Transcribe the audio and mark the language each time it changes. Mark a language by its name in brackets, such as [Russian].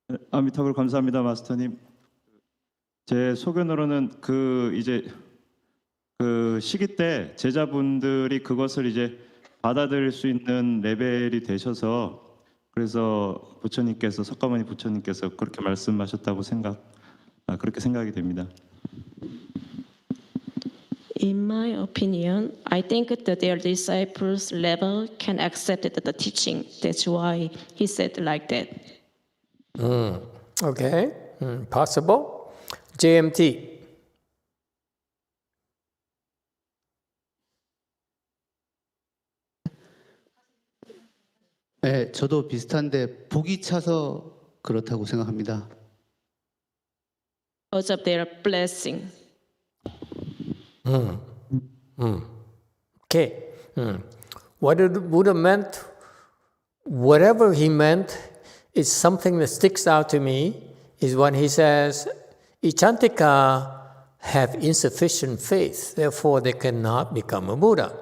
[Korean] 아미타불 감사합니다, 마스터님. 제 소견으로는 이제 그 시기 때 제자분들이 그것을 이제 받아들일 수 있는 레벨이 되셔서 그래서 부처님께서 석가모니 부처님께서 그렇게 말씀하셨다고 그렇게 생각이 됩니다. [English] In my opinion, I think that their disciples' level can accept the teaching. That's why he said like that. Okay, possible. JMT. [Korean] 네, 저도 비슷한데 복이 차서 그렇다고 생각합니다. [English] Because of their blessing. Okay. What the Buddha meant, whatever he meant, is something that sticks out to me, is when he says, Ichantika have insufficient faith, therefore they cannot become a Buddha.